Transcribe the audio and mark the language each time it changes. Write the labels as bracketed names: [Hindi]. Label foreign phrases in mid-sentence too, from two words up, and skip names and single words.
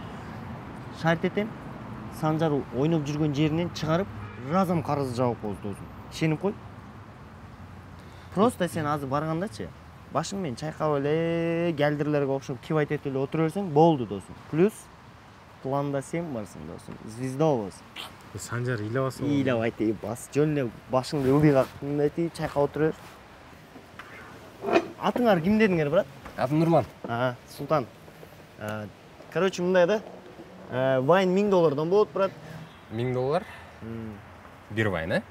[Kyrgyz] Шарт этем. Санжар ойноп жүргөн жеринен чыгарып, разом карызды жабып коебуз, досум. Ишенип кой. Просто сен азыр баргандачы, башың менен чайкап эле, галдерлерге окшоп кибайт этип эле отура берсең, болду, досум. Плюс Планда сен барсың досым. Звезда болосың. Санжар ыйлабасың. Ыйлабайт, бас. Жөн эле башыңды ылдый кактың да чайкап отура бер. Атыңар ким дедиңер, брат? Атым Нурлан. Султан. Короче, мындай да. Вайн $1000 болот, брат. $1000? Бир вайн, а?